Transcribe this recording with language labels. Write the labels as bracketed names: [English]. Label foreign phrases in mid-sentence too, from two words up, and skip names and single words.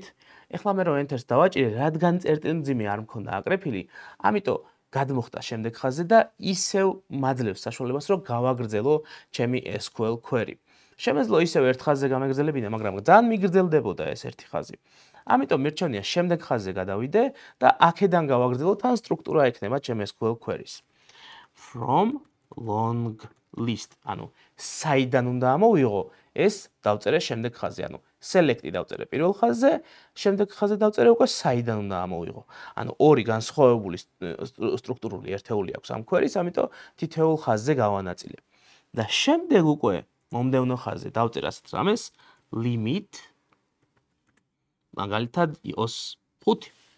[Georgian] ეხლა მე რომ Enter-ს დავაჭირე, რადგან წერტილმძიმე არ მქონდა აკრეფილი, ამიტომ გადმოხდა შემდეგ ხაზზე და ისევ მაძლევს საშუალებას, რომ გავაგრძელო ჩემი [English] SQL query. [Georgian] შემეძლო ისევ ერთ ხაზზე გამეგრძელებინა, მაგრამ ძალიან მიგრძელდებოდა ეს ერთი ხაზი. ამიტომ მირჩევნია შემდეგ ხაზზე გადავიდე და აქედან გავაგრძელო, თან სტრუქტურა ექნება ჩემ [English] SQL query- [Georgian] ს. [English] From long list, [Georgian] ანუ საიდან უნდა ამოვიღო, ეს დავწერე შემდეგ ხაზზე, ანუ select-ი დავწერე პირველ ხაზზე, შემდეგ ხაზზე დავწერე უკვე საიდან უნდა ამოვიღო. ანუ ორი განსხვავებული სტრუქტურული ერთეული აქვს ამ query-ს, ამიტომ თითოეულ ხაზზე გავანაწილებ. და შემდეგ უკვე მომდევნო ხაზზე დავწერ ასეთ რამეს limit მაგალითად იყოს 5.